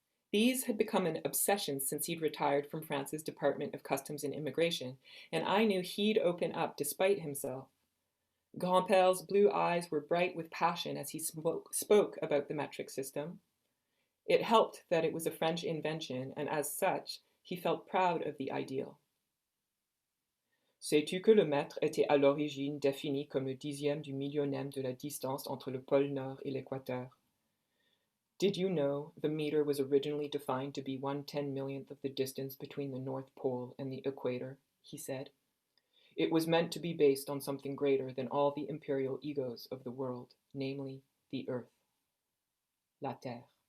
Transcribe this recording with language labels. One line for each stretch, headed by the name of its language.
English: These had become an obsession since he'd retired from France's Department of Customs and Immigration, and I knew he'd open up despite himself. Grandpère's blue eyes were bright with passion as he spoke about the metric system. It helped that it was a French invention, and as such, he felt proud of the ideal.
French: Sais-tu que le mètre était à l'origine défini comme le dixième du millionième de la distance entre le pôle Nord et l'équateur?
English: Did you know the meter was originally defined to be 1/10,000,000th of the distance between the North Pole and the equator, he said. It was meant to be based on something greater than all the imperial egos of the world, namely the Earth.
French: La Terre.